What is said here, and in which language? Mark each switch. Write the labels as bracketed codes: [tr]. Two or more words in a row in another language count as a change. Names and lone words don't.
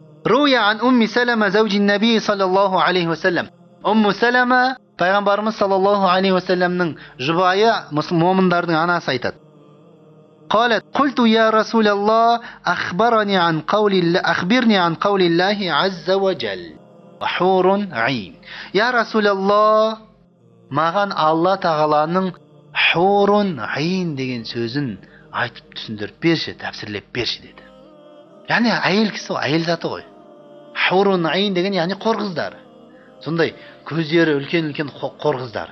[ar] روي عن أم سلمة زوج النبي صلى الله عليه وسلم. [kk] أم سلمة Пайғамбарымыз [ar] صلى الله عليه وسلم [kk] жұбайы момындардың анасы айтады. [ar] قالت قلت يا رسول الله أخبرني عن قول الله عز وجل وحور عين. يا رسول الله [kk] маған Алла тағаланың [ar] حور عين [kk] деген сөзін айтып түсіндіріп берші, тәпсірлеп берші деді. Яғни әйел кісі, әйел заты ғой. [ar] حور عين [kk] деген яғни қор қыздары. Сондай көздері үлкен-үлкен қор қыздары.